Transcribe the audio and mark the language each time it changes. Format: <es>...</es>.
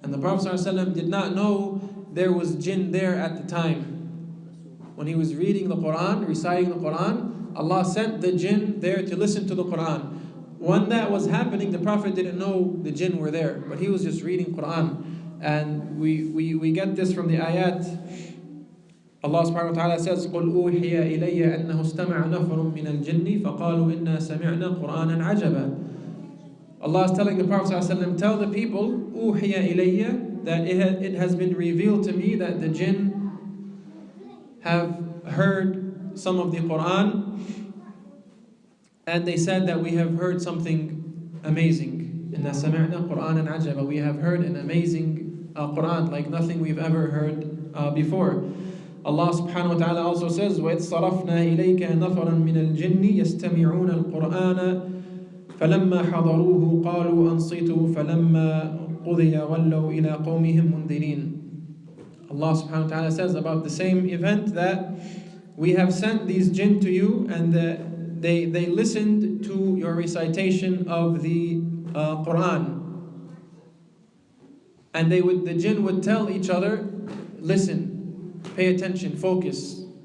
<en>And the Prophet ﷺ did not know there was jinn there at the time. When he was reading the Quran, reciting the Quran, Allah sent the jinn there to listen to the Quran. When that was happening, the Prophet didn't know the jinn were there, but he was just reading Quran. And we get this from the ayat. Allah subhanahu wa ta'ala says,</en> <ar>قُلْ أُوحِيَ إِلَيَّ أَنَّهُ اسْتَمَعَ نَفَرٌ مِّنَ الْجِنِّ فَقَالُوا إِنَّا سَمِعْنَا قُرْآنًا عَجَبًا.</ar> <en>Allah is telling the Prophet ﷺ, tell the people,</en> <ar>أُوحِيَ إِلَيَّ,</ar> <en>that it has been revealed to me that the jinn have heard some of the Quran, and they said that we have heard something amazing.</en> <ar>إِنَّا سَمِعْنَا قُرْآنًا عَجَبًا.</ar> <en>We have heard an amazing Quran, like nothing we've ever heard before. Allah subhanahu wa ta'ala also says,</en> <ar>وَإِذْ صَرَفْنَا إِلَيْكَ نَفَرًا مِّنَ الْجِنِّ يَسْتَمِعُونَ الْقُرْآنَ فَلَمَّا حَضَرُوهُ قَالُوا أَنصِتُوا فَلَمَّا قُضِيَ وَلَّوْا إِلَىٰ قَوْمِهِمْ مُنذِرِينَ.</ar> <en>Allah subhanahu wa ta'ala says about the same event that we have sent these jinn to you, and they listened to your recitation of the Quran. And the jinn would tell each other, listen, pay attention, focus.</en>